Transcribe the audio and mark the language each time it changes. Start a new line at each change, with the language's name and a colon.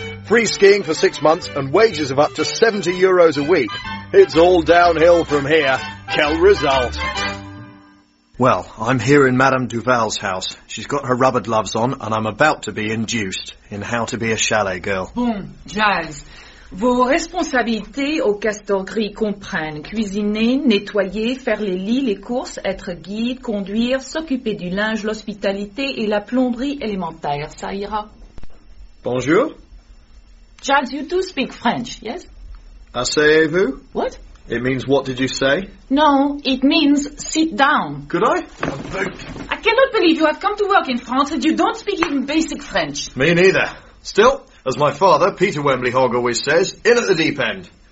English: Free skiing for 6 months and wages of up to €70 a week. It's all downhill from here. Quel result. Well, I'm here in Madame Duval's house. She's got her rubber gloves on, and I'm about to be induced in how to be a chalet girl.
French: Bon, Giles. Vos responsabilités au Castor Gris comprennent cuisiner, nettoyer, faire les lits, les courses, être guide, conduire, s'occuper du linge, l'hospitalité et la plomberie élémentaire. Ça ira. Bonjour.
English: Giles, you do speak French, yes?
French: Asseyez-vous.
English: What? It means what did you say? No, it means sit down. Could I? I cannot believe you have come to work in France and you don't speak even basic French. Me neither. Still, as my father, Peter Wembley Hogg, always says, in at the deep end.